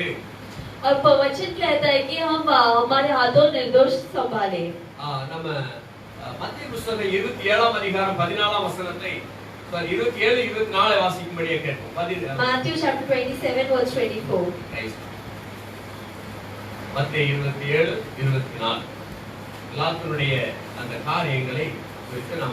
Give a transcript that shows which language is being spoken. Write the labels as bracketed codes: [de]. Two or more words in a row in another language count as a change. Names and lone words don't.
[hi] और वचन कहता है कि हम हमारे हाथों निर्दोष संभाले। [ta] நம்ம மத்திய புத்தகம் 27ஆம் அதிகாரம் 14ஆம் வசனத்தை 27 24 வாசிக்கும்படியே கேட்போம். [en] Matthew chapter 27 verse 24. [ta] மத்திய 27 24 எல்லாத்துடைய அந்த காரியங்களை குறித்து நாம